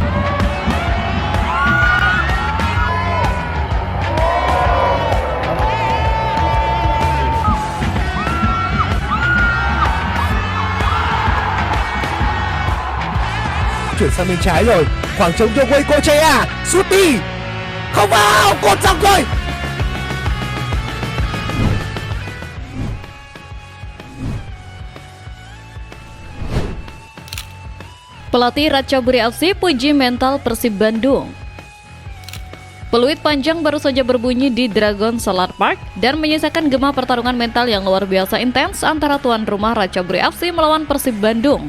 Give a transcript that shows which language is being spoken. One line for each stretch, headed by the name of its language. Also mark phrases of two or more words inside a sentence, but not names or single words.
Vietnamese: Chuyển sang bên trái rồi, khoảng trống cho Quay Kochea, sút đi, không vào, cột dọc rồi.
Indonesian: Pelatih Ratchaburi FC puji mental Persib Bandung. Peluit panjang baru saja berbunyi di Dragon Solar Park dan menyisakan gema pertarungan mental yang luar biasa intens antara tuan rumah Ratchaburi FC melawan Persib Bandung.